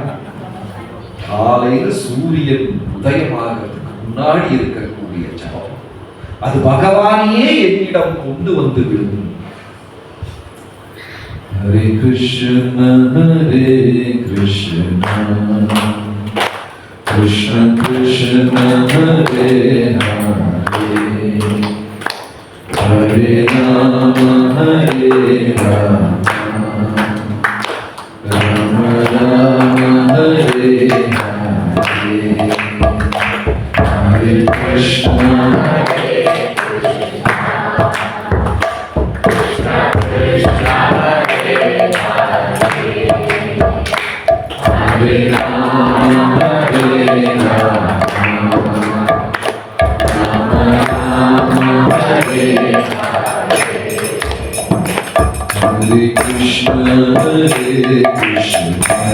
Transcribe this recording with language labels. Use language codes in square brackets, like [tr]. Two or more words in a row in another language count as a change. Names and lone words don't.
[ta] காலையில சூரியன் உதயமாகிறதுக்கு முன்னாடி இருக்கக்கூடிய ஜபம். அது பகவானையே என்னிடம் கொண்டு வந்து விடும். [sa] ஹரே கிருஷ்ண கிருஷ்ண கிருஷ்ண ஹரே ஹரே ஹரே ராம ஹரே ராம ராம ராம ஹரே ஹரே ஹரே கிருஷ்ண ஹரே கிருஷ்ண ஹரே ஹரே ராம ஹரே Krishna Hare Krishna